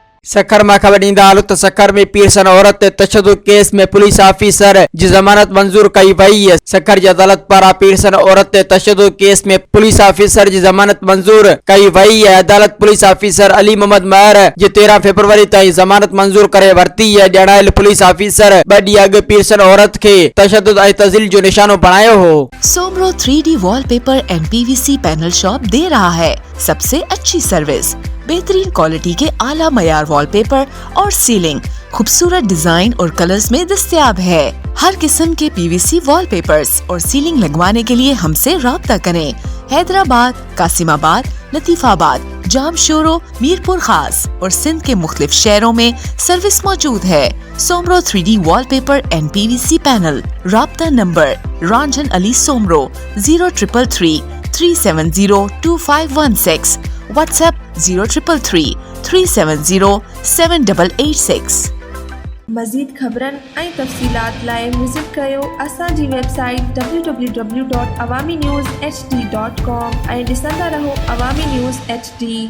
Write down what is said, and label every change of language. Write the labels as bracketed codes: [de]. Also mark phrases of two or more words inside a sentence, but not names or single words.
[sd] सखर में खबर ॾींदा हालत त सखर में पीरसन औरत ते तशद्दुद केस में पुलिस ऑफिसर जी जमानत मंजूर कई वई है। सखर जी अदालत पारां पीरसन औरत ते तशद्दुद केस में पुलिस ऑफिसर जी जमानत मंजूर कई वई है। अदालत पुलिस ऑफिसर अली मोहम्मद महर जी 13 फरवरी ताईं जमानत मंजूर करे वरती है। ॼाणायल पुलिस ऑफिसर 2 ॾींहं अॻु पीरसन औरत खे तशद्दुद ऐं तज़लील जो निशानो बणायो हो। [ur] سومرو 3D وال پیپر اینڈ PVC پینل شاپ دے رہا ہے سب سے اچھی سروس، بہترین کوالٹی کے اعلیٰ معیار وال پیپر اور سیلنگ خوبصورت ڈیزائن اور کلرز میں دستیاب ہے. ہر قسم کے PVC وال پیپرز اور سیلنگ لگوانے کے لیے ہم سے رابطہ کریں. حیدرآباد، قاسم آباد، لطیف آباد، جامشورو، میرپور خاص اور سندھ کے مختلف شہروں میں سروس موجود ہے. सोमरो 3D वॉलपेपर एंड PVC पैनल। رابطہ نمبر رنجن علی سومرو 0333 370 2516. WhatsApp 0333 370 7886। [sd] मज़ीद ख़बरनि ऐं तफ़सीलात लाइ विज़िट कयो असांजी वेबसाइट www.awamiNewsHD.com ऐं ॾिसंदा रहो अवामी न्यूज़ HD।